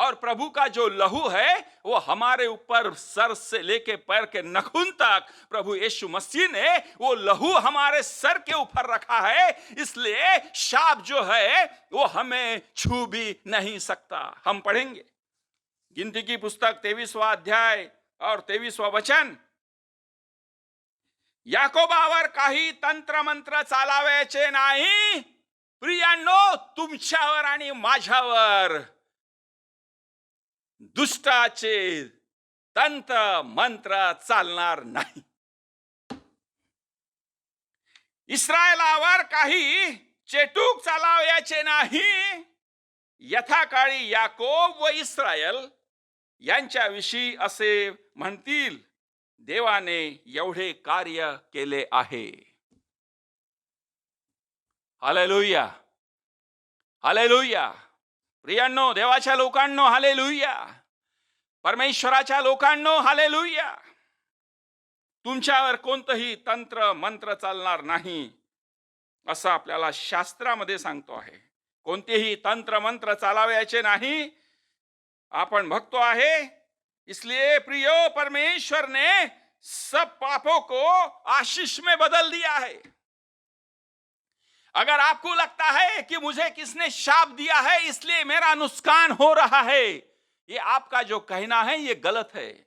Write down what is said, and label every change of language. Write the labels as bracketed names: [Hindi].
[Hindi] और प्रभु का जो लहू है वो हमारे ऊपर सर से लेके पैर के नखून तक प्रभु यीशु मसीह ने वो लहू हमारे सर के ऊपर रखा है, इसलिए शाप जो है वो हमें छू भी नहीं सकता। हम पढ़ेंगे गिनती की पुस्तक 23वां अध्याय और 23वां वचन। [Marathi] याकोबावर काही तंत्र मंत्र चालावायचे नाही, प्रियांनो तुमच्यावर आणि माझ्यावर दुष्टाचे तंत्र मंत्र चालणार नाही। इस्रायलावर काही चेटूक चालावायचे नाही, यथाकाळी याकोब व इस्रायल यांच्याविषयी असे म्हणतील, देवाने एवढे कार्य केले आहे। Hallelujah, hallelujah. प्रियांनो, देवाच्या लोकांनो हालेलुया, परमेश्वराच्या लोकांनो हालेलुया। तुमच्यावर कोणतंही तंत्र मंत्र चालणार नाही असं आपल्याला शास्त्रामध्ये सांगतो आहे। कोणतेही तंत्र मंत्र चालावायचे नाही आपण भक्तो आहे। [Hindi] इसलिए प्रियो, परमेश्वर ने सब पापों को आशीष में बदल दिया है। अगर आपको लगता है कि मुझे किसने शाप दिया है इसलिए मेरा नुकसान हो रहा है, ये आपका जो कहना है ये गलत है।